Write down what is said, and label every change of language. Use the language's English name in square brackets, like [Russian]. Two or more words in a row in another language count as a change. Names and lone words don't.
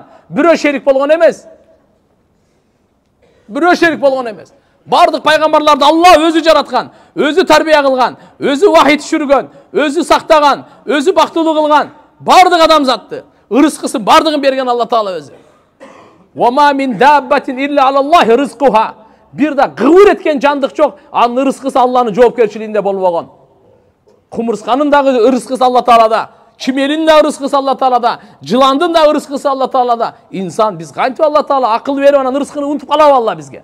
[Kyrgyz] Бирөө шерик болгон эмес. Бирөө шерик болгон эмес. Бардык пайгамбарларды Алла өзү жараткан, өзү тарбия кылган, өзү вахий түшүргөн, өзү сактаган, өзү бактылуу кылган. Бардык адамзатты, ырыскысын бардыгын берген Алла Таала өзү. [Arabic] وما من دابة إلا على الله رزقها. [Kyrgyz] Бир да гыбыр эткен жандык жок, анын ырыскысы Алланын жоопкерчилигинде болбогон. Кумурсканын дагы ырыскысы Алла Таалада, чимелин да ырыскысы Алла Таалада, жыландын да ырыскысы Алла Таалада. Инсан биз кантип Алла Таала акыл берип анан ырыскыны унутуп калабы Алла бизге?